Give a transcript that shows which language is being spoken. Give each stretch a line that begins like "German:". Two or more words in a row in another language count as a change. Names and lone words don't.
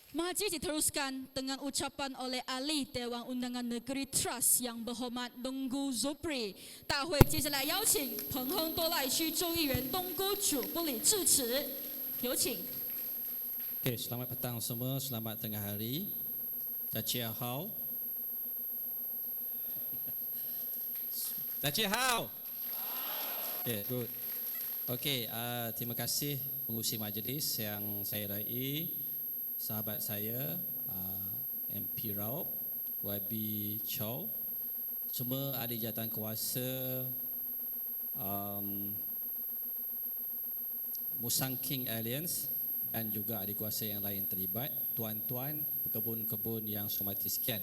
Malay: Majlis diteruskan dengan ucapan oleh Ahli Dewan Undangan Negeri Trust yang berhormat Donggu Zopri.
Chinese: 大会接下来邀请彭亨多赖区众议员东姑主不理致辞，有请。
Malay: Okay, selamat petang semua, selamat tengah hari.
Chinese: 大家好。大家好.
English: Okay, good.
Malay: Okay, terima kasih pengurusi majlis yang saya rai, sahabat saya MP Raup, YB Chow, semua ahli jawatan kuasa, Musang King Alliance dan juga ahli kuasa yang lain terlibat, tuan-tuan, pekebun-kebun yang saya hormati sekian.